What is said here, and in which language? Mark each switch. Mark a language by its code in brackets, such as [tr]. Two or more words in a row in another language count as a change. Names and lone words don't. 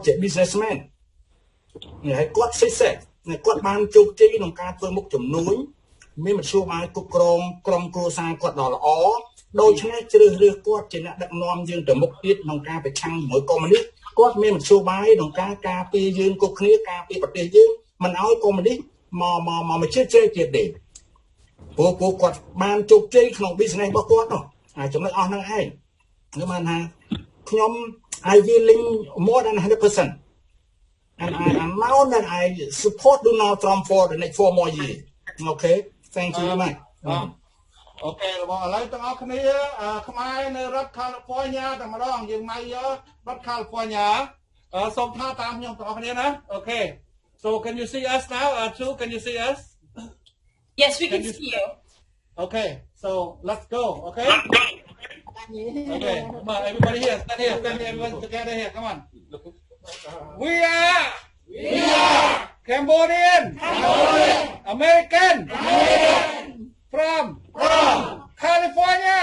[km] ជា businessman ហើយគាត់ success គាត់បានជោគជ័យក្នុងការធ្វើមុខជំនួញមានមធ្យោបាយគ្រប់គ្រងក្រុមគ្រួសារគាត់ដ៏ល្អដូច្នេះជ្រើសរើសគាត់ជាអ្នកដឹកនាំយើងទៅមុខទៀតក្នុងការប្រឆាំងជាមួយកុម្មុយនីសគាត់មានមធ្យោបាយក្នុងការការពារយើងគ្រប់គ្នាការពារប្រទេសយើងមិនឲ្យកុម្មុយនីសមកជឿជ្រែកទៀតទេ ពួកគាត់បានជោគជ័យក្នុង business របស់គាត់នោះចំណុចអស់ហ្នឹងឯងគឺបានថាខ្ញុំ [en] I willing more than 100%. And I'm now that I support Donald Trump for the next 4 more years. Okay, thank you very much. [km] អូខេបងឥឡូវទាំងអស់គ្នាខ្មែរនៅរដ្ឋ California តែម្ដងយើងមករដ្ឋ California សូមថាតាមខ្ញុំទាំងអស់គ្នាណាអូខេ [en] So can you see us now too can you see us Yes we can see you Okay so let's go okay Okay come on everybody here stand here everyone together here come on We are Cambodian American from California.